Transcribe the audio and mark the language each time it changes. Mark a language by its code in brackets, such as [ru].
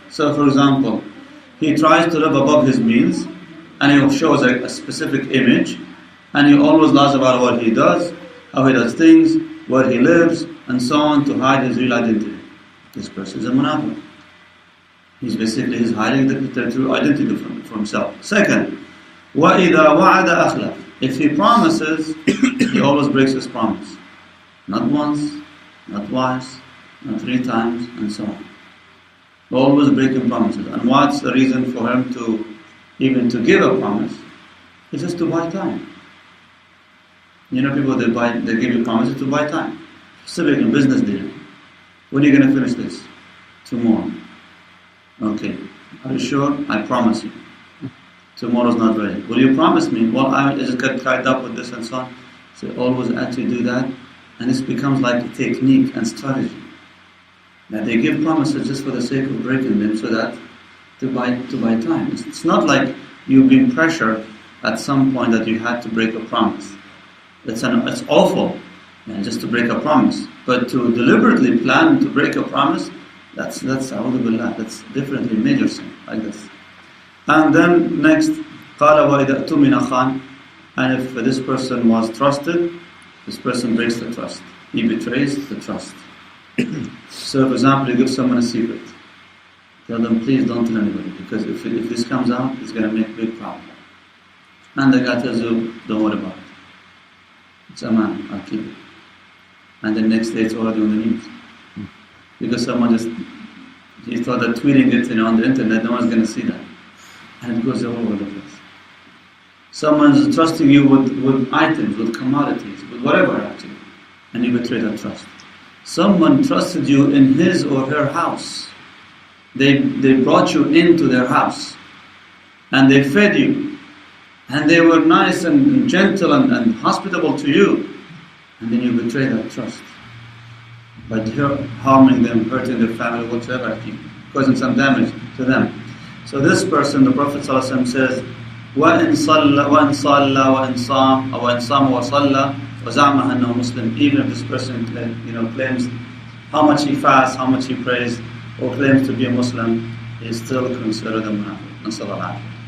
[en] So, for example, he tries to live above his means, and he shows a specific image, and he always lies about what he does, how he does things, where he lives, and so on, to hide his real identity. This person is a munafiq. He's hiding the true identity for himself. Second, [ar] وَإِذَا وَعَدَ أَخْلَفَ. [en] If he promises, he always breaks his promise. Not once, not twice, not three times, and so on. Always breaking promises. And what's the reason for him to even to give a promise? It's just to buy time. You know, people, they give you promises to buy time. Civic and business deal. When are you going to finish this? Tomorrow. Okay. Are you sure? I promise you. Tomorrow's not ready. Will you promise me? Well, I just get tied up with this and so on. So always actually do that. And this becomes like a technique and strategy. That they give promises just for the sake of breaking them, so that to buy time. It's not like you've been pressured at some point that you had to break a promise. It's awful, just to break a promise. But to deliberately plan to break a promise, that's a'udhu billah, that's definitely a major sin, like this. And then next, [ar] قال وَإِذَا اؤتُمِنَ خَانَ. [en] And if this person was trusted, this person breaks the trust. He betrays the trust. So, for example, you give someone a secret. Tell them, please don't tell anybody, because if this comes out, it's going to make a big problem. And the guy tells you, don't worry about it. It's a man, I'll keep it. And the next day it's already on the news. Because someone he thought that tweeting it on the internet, no one's going to see that. And it goes all over the place. Someone's trusting you with items, with commodities, with whatever actually, and you betray that trust. Someone trusted you in his or her house. They brought you into their house, and they fed you, and they were nice and gentle and hospitable to you, and then you betray that trust by harming them, hurting their family, whatever, causing some damage to them. So this person, the Prophet ﷺ says, [ar] وَإِن صَلَّى وَإِن صَامَ وَصَلَّى وَزَعْمَ أَنَّهُ مُسْلِمٌ. [en] Even if this person claims how much he fasts, how much he prays, or claims to be a Muslim, he is still considered a munafiq.